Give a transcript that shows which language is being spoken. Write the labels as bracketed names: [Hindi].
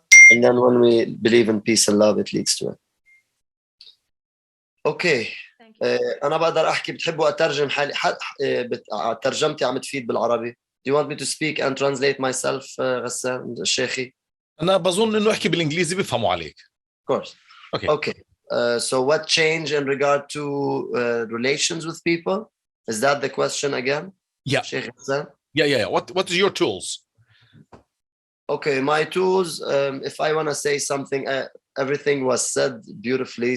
[English] And then when we believe in peace and love, it leads to it. [Arabic] Okay. أنا بقدر أحكي. بتحبوا أترجم حالي؟ ترجمتي عم تفيد بالعربي. [English] Do you want me to speak and translate myself, غسان الشيخي? [Arabic] أنا بظن إنه أحكي بالإنجليزي بيفهموا عليك. [English] Of course. Okay. So what changed in regard to relations with people? Is that the question again? Yeah. Sheikh Hassan? Yeah. What is your tools? Okay, my tools, if I want to say something, everything was said beautifully.